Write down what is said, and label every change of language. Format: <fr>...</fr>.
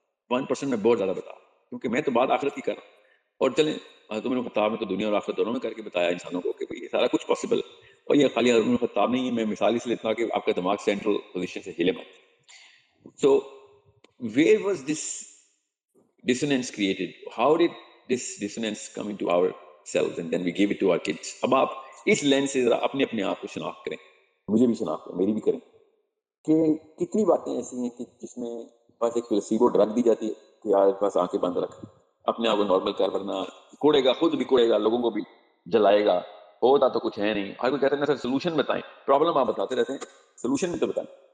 <ur>1% میں بہت زیادہ بتا، کیونکہ میں تو بات آخرت کی کر رہا ہوں، اور چلیں عمر خطاب نے تو دنیا اور آخرت دونوں میں کر کے بتایا انسانوں کو کہ یہ سارا کچھ پاسبل، اور یہ خالی عمر خطاب نہیں ہے، میں مثال اس لیے اتنا کہ آپ کا دماغ سینٹرل پوزیشن سے ہلے مت۔</ur> <en>So where was this dissonance created? How did this dissonance come into ourselves and then we gave it to our kids?</en> <ur>اب آپ اس لینس سے ذرا اپنے آپ کو شناخت کریں، مجھے بھی شناخت کریں، میری بھی کریں، کہ کتنی باتیں ایسی ہیں کہ جس میں بس ایک پلاسیبو ڈرگ دی جاتی ہے کہ یار بس آنکھیں بند رکھ، اپنے آپ کو نارمل کر، ورنہ کوڑے گا، خود بھی کوڑے گا، لوگوں کو بھی جلائے گا، ہوتا تو کچھ ہے نہیں۔ ہر کوئی کہتے ہیں سر سولوشن بتائیں، پرابلم آپ بتاتے رہتے ہیں، سولوشن بھی تو بتائیں۔</ur>